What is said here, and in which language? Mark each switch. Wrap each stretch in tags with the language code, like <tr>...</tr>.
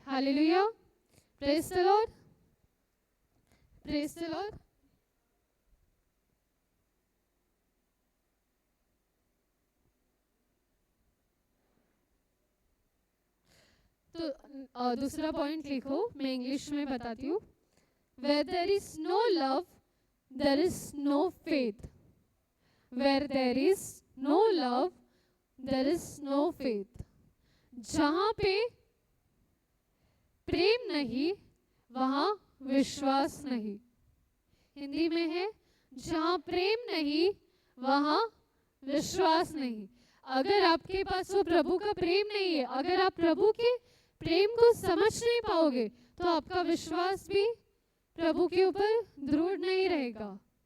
<en>Hallelujah, praise the lord, praise the lord.</en> <hi>तो दूसरा point लिखो, मैं इंग्लिश में बताती हूँ।</hi> <en>Where there is no love, there is no faith. Where there is no love, there is no faith.</en> <hi>जहाँ पे प्रेम नहीं वहाँ विश्वास नहीं। हिंदी में है, जहाँ प्रेम नहीं वहाँ विश्वास नहीं। अगर आपके पास वो प्रभु का प्रेम नहीं है, अगर आप प्रभु के प्रेम को समझ नहीं पाओगे, तो आपका विश्वास भी प्रभु के ऊपर दृढ़ नहीं रहेगा।</hi>